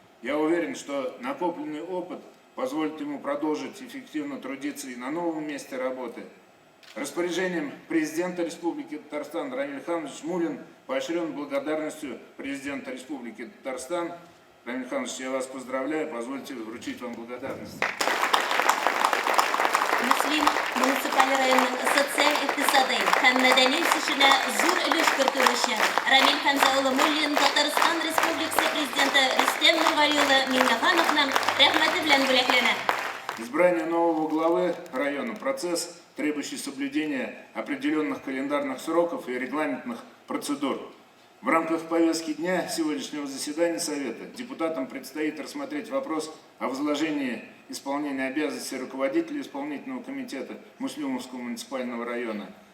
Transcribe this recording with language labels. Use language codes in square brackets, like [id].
[ru] Я уверен, что накопленный опыт позволит ему продолжить эффективно трудиться и на новом месте работы. Распоряжением президента Республики Татарстан Рамиль Хамзович Мулин поощрен благодарностью президента Республики Татарстан. Рамиль Хамзович, я вас поздравляю, позвольте вручить вам благодарность. [tt] Муслим муниципаль районның социаль-иктисадый һәм мәдәни үсешенә зур өлеш кертүче Рамиль Хамза улы Муллин Татарстан Республикасы президенты Рөстәм Нургали улы Миңнехановның рәхмәте белән бүләкләнә. [ru] Избрание нового главы района – процесс, требующий соблюдения определенных календарных сроков и регламентных процедур. В рамках повестки дня сегодняшнего заседания Совета депутатам предстоит рассмотреть вопрос о возложении исполнения обязанностей руководителя исполнительного комитета Муслюмовского муниципального района.